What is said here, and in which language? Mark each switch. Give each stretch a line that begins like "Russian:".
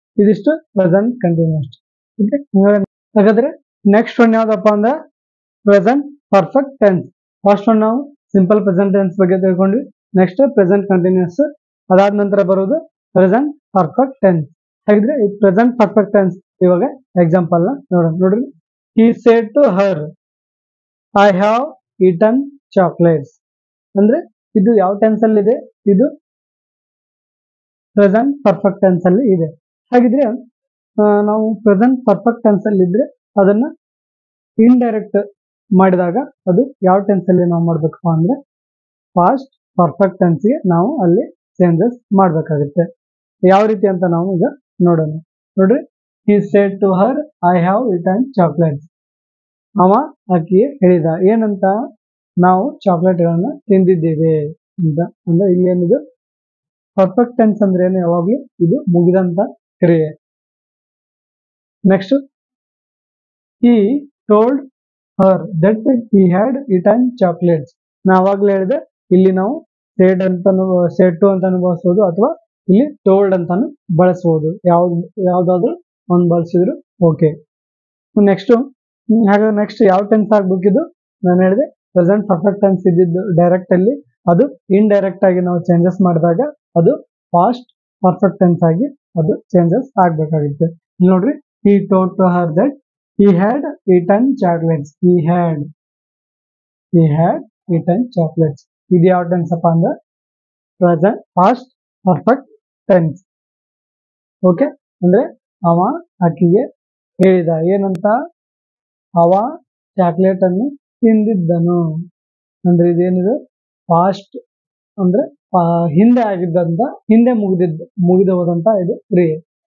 Kannada: ಇದಿಷ್ಟು present continuous. ಹಾಗಾದ್ರೆ next one ಯಾವ್ದಪ್ಪ ಅಂದ್ರೆ present perfect tense. First one ನಾವು ಸಿಂಪಲ್ ಪ್ರೆಸೆಂಟ್ ಟೆನ್ಸ್ ಬಗ್ಗೆ ತಿಳ್ಕೊಂಡ್ವಿ. ನೆಕ್ಸ್ಟ್ ಪ್ರೆಸೆಂಟ್ ಕಂಟಿನ್ಯೂಸ್, ಅದಾದ ನಂತರ ಬರೋದು ಪ್ರೆಸೆಂಟ್ ಪರ್ಫೆಕ್ಟ್ ಟೆನ್ಸ್. ಹಾಗಿದ್ರೆ ಈ ಪ್ರೆಸೆಂಟ್ ಪರ್ಫೆಕ್ಟ್ ಟೆನ್ಸ್ ಇವಾಗ ಎಕ್ಸಾಂಪಲ್ ನ ನೋಡೋಣ. ನೋಡ್ರಿ,
English: he said to her, I have eaten chocolates.
Kannada: ಅಂದ್ರೆ ಇದು ಯಾವ ಟೆನ್ಸ್ ಅಲ್ಲಿ ಇದೆ, ಇದು ಪ್ರೆಸೆಂಟ್ ಪರ್ಫೆಕ್ಟ್ ಟೆನ್ಸ್ ಅಲ್ಲಿ ಇದೆ. ಹಾಗಿದ್ರೆ ನಾವು ಪ್ರೆಸೆಂಟ್ ಪರ್ಫೆಕ್ಟ್ ಟೆನ್ಸ್ ಅಲ್ಲಿ ಇದ್ರೆ ಅದನ್ನ ಇಂಡೈರೆಕ್ಟ್ ಮಾಡಿದಾಗ ಅದು ಯಾವ ಟೆನ್ಸ್ ಅಲ್ಲಿ ನಾವು ಮಾಡ್ಬೇಕಪ್ಪ ಅಂದ್ರೆ ಪಾಸ್ಟ್ ಪರ್ಫೆಕ್ಟ್ ಟೆನ್ಸ್ಗೆ ನಾವು ಅಲ್ಲಿ ಚೇಂಜಸ್ ಮಾಡ್ಬೇಕಾಗುತ್ತೆ. ಯಾವ ರೀತಿ ಅಂತ ನಾವು ಈಗ ನೋಡೋಣ. ನೋಡ್ರಿ,
English: he said to her, I have eaten chocolates.
Kannada: ಅವ ಆಕೆಗೆ ಹೇಳಿದ ಏನಂತ, ನಾವು ಚಾಕ್ಲೇಟ್ ಗಳನ್ನ ತಿಂದಿದ್ದೇವೆ ಅಂತ. ಅಂದ್ರೆ ಇಲ್ಲಿ ಏನಿದು ಪರ್ಫೆಕ್ಟ್ ಟೆನ್ಸ್ ಅಂದ್ರೆ ಏನು, ಯಾವಾಗ್ಲೂ ಇದು ಮುಗಿದಂತ ಕ್ರಿಯೆ.
English: Next, he told her that he had eaten chocolates.
Kannada: ನಾವಾಗ್ಲೇ ಹೇಳಿದೆ, ಇಲ್ಲಿ ನಾವು ಸೇಡ್ ಟು ಅಂತಾನು ಬಳಸಬಹುದು, ಅಥವಾ ಇಲ್ಲಿ ಟೋಲ್ಡ್ ಅಂತಾನು ಬಳಸಬಹುದು. ಯಾವ್ದಾದ್ರು ಒಂದು ಬಳಸಿದ್ರು ಓಕೆ. ನೆಕ್ಸ್ಟ್, ಹಾಗಾದ್ರೆ ನೆಕ್ಸ್ಟ್ ಯಾವ ಟೆನ್ಸ್ ಆಗ್ಬೇಕಿದು, ನಾನು ಹೇಳಿದೆ ಪ್ರೆಸೆಂಟ್ ಪರ್ಫೆಕ್ಟ್ ಟೆನ್ಸ್ ಇದ್ದಿದ್ದು ಡೈರೆಕ್ಟ್ ಅಲ್ಲಿ, ಅದು ಇಂಡೈರೆಕ್ಟ್ ಆಗಿ ನಾವು ಚೇಂಜಸ್ ಮಾಡಿದಾಗ ಅದು ಪಾಸ್ಟ್ ಪರ್ಫೆಕ್ಟ್ ಟೆನ್ಸ್ ಆಗಿ ಅದು ಚೇಂಜಸ್ ಆಗ್ಬೇಕಾಗುತ್ತೆ. ನೋಡ್ರಿ,
English: he told to her that he had eaten chocolates. He had eaten chocolates.
Kannada: ಇದು ಯಾವ ಟೆನ್ಸ್ ಅಪ್ಪ ಅಂದ್ರೆ present past perfect tense. Okay, ಅಂದ್ರೆ ಅವ ಆಕಿಗೆ ಹೇಳಿದ ಏನಂತ, ಅವ ಚಾಕ್ಲೇಟ್ ಅನ್ನು ತಿಂದಿದ್ದನು. ಅಂದ್ರೆ ಇದೇನಿದೆ, ಪಾಸ್ಟ್ ಅಂದ್ರೆ ಹಿಂದೆ ಆಗಿದ್ದಂತ, ಹಿಂದೆ ಮುಗಿದ ಹೋದಂತ ಇದು ಕ್ರಿಯೆ.